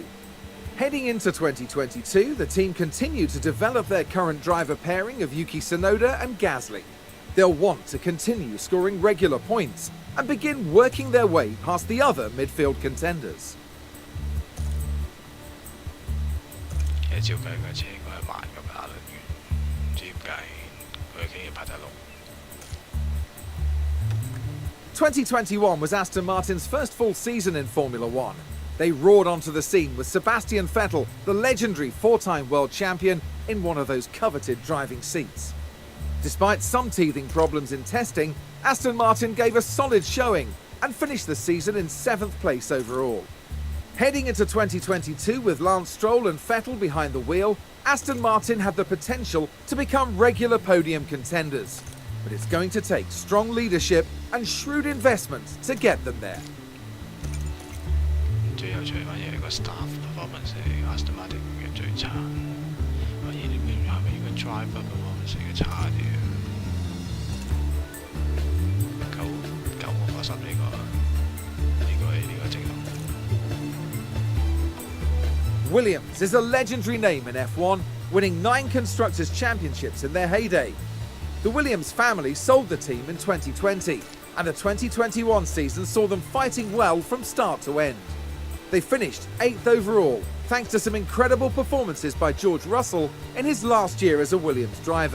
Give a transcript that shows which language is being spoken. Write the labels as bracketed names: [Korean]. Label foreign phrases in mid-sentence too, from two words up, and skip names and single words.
[English] Heading into 2022, the team continued to develop their current driver pairing of Yuki Tsunoda and Gasly. They'll want to continue scoring regular points and begin working their way past the other midfield contenders. [Cantonese] 其實照計佢車應該係慢過亞倫嘅，唔知點解佢竟然排第6。 [English] 2021 was Aston Martin's first full season in Formula One. They roared onto the scene with Sebastian Vettel, the legendary 4-time world champion, in one of those coveted driving seats. Despite some teething problems in testing, Aston Martin gave a solid showing and finished the season in 7th place overall. Heading into 2022 with Lance Stroll and Vettel behind the wheel, Aston Martin have the potential to become regular podium contenders. But it's going to take strong leadership and shrewd investment to get them there. [Cantonese] 最有趣反而係個 [English] staff performance [Cantonese] 係 Aston Martin 嘅最差，反而你係咪應該 [English] driver performance [Cantonese] 嘅差啲啊？9個10呢個正路。 [English] Williams is a legendary name in F1, winning 9 Constructors' Championships in their heyday. The Williams family sold the team in 2020, and the 2021 season saw them fighting well from start to end. They finished 8th overall, thanks to some incredible performances by George Russell in his last year as a Williams driver.